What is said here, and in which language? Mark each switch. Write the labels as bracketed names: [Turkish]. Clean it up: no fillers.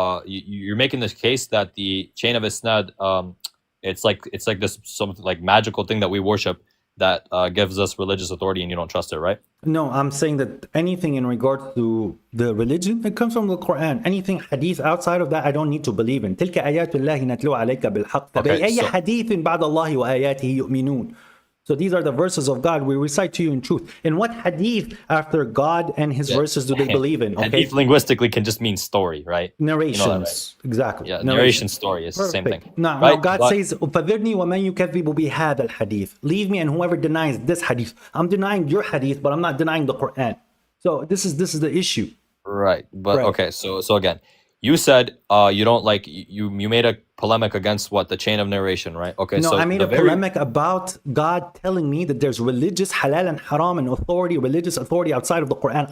[English] You're making this case that the chain of isnad, it's like this something like magical thing that we worship that gives us religious authority, and you don't trust it, right? No, I'm saying that anything in regards to the religion, it comes from the Quran. Anything hadith outside of that, I don't need to believe in. [Arabic] تلك آيات الله نتلو عليك بالحق فبأي حديث بعد الله وآياته يؤمنون. [English] So these are the verses of God we recite to you in truth. In what hadith after God and his verses do they believe in? Okay? Hadith linguistically can just mean story, right? Narrations. You know that, right? Exactly. Yeah, narration story is the same thing. No, right? God says, [Arabic] فَذِرْنِي وَمَنْ يُكَذِّبُ بِهَذَا الْحَدِيثِ. [English] Leave me and whoever denies this hadith. I'm denying your hadith, but I'm not denying the Quran. So this is the issue. Right. But Right. okay, so again, you said you don't like you made a polemic against what? The chain of narration, right? Okay, No, so I made a polemic about God telling me that there's religious halal and haram and authority, religious authority outside of the Quran.